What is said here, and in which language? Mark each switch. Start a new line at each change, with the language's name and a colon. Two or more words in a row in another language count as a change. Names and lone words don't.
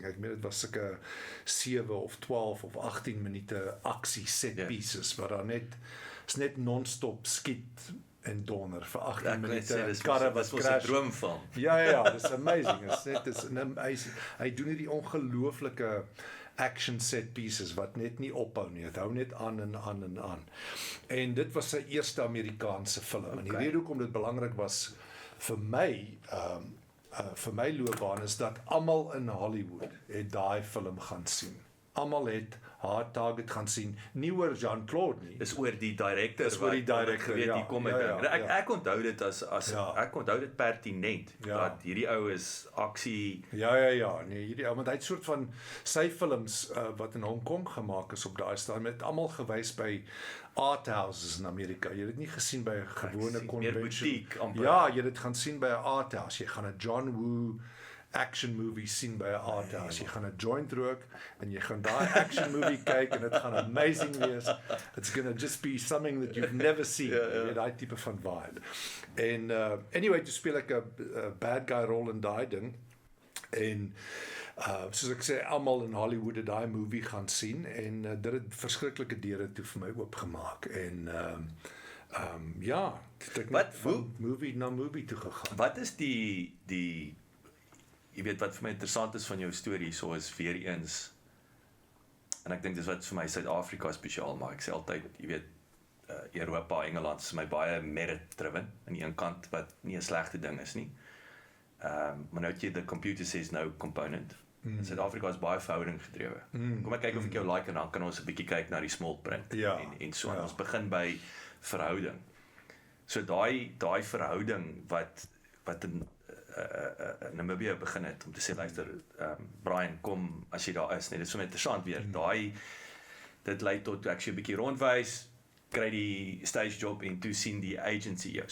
Afrikaans: Ek meen dit was sulke 7 of 12 of 18 minute aksie
English: set pieces
Afrikaans: wat daar net non-stop skiet en donder vir 18 minute. Karre wat crash. 'n droomfilm. Ja, dis amazing. Hy doen hierdie ongelooflike
English: action set pieces
Afrikaans: wat net nie ophou nie. Dit hou net aan en aan en aan. En dit was sy eerste Amerikaanse film. Okay. En die rede hoekom dit belangrik was vir my loopbaan is dat almal in Hollywood het daai film gaan sien. Almal het Hard Target gaan sien, nie oor Jean-Claude nie. Dis oor die director. Dis oor die director, weet hier kom ek onthou dit as ek onthou dit pertinent dat hierdie ou is aksie. Nee, hierdie ou, want hy het soort van sy films wat in Hong Kong gemaak is op daai stadium het almal gewys by
English: art houses
Afrikaans: in Amerika. Jy het dit nie gesien by 'n gewone convention. Ja, jy het dit gaan sien by 'n
English: art house.
Afrikaans: Jy gaan 'n John Woo
English: action movie
Afrikaans: sien by 'n
English: art house.
Afrikaans: Jy gaan 'n joint rook en jy gaan daai
English: action movie
Afrikaans: kyk en dit gaan amazing wees.
English: It's gonna just be something that you've never seen.
Afrikaans: Daai tipe van vibe. En anyway, toe speel ek 'n
English: bad guy
Afrikaans: rol in daai ding. En soos ek sê, almal in Hollywood het daai movie gaan sien en dit het verskriklike deure toe vir my oopgemaak en ek van movie na movie toe gegaan. Wat is die jy weet wat vir my interessant is van jou storie, so is weer eens, en ek dink dis wat vir my Suid-Afrika spesiaal maak, ek sê altyd, jy weet, Europa, Engeland is my baie merit-driven, aan die een kant, wat nie 'n slegte ding is nie, maar nou het jy
English: the computer says no component,
Afrikaans: Suid-Afrika is baie verhouding gedrewe, kom ek kyk of ek jou like, en dan kan ons 'n bietjie kyk na die
English: small print,
Afrikaans: en so, ons begin by verhouding, so daai verhouding, wat in Namibia begin het, om te sê, luister, Brian, kom, as jy daar is, dit is so interessant weer, dit lei tot, ek sê 'n bietjie rondwys, kry die
English: stage job,
Afrikaans: en toe sien die agency jou.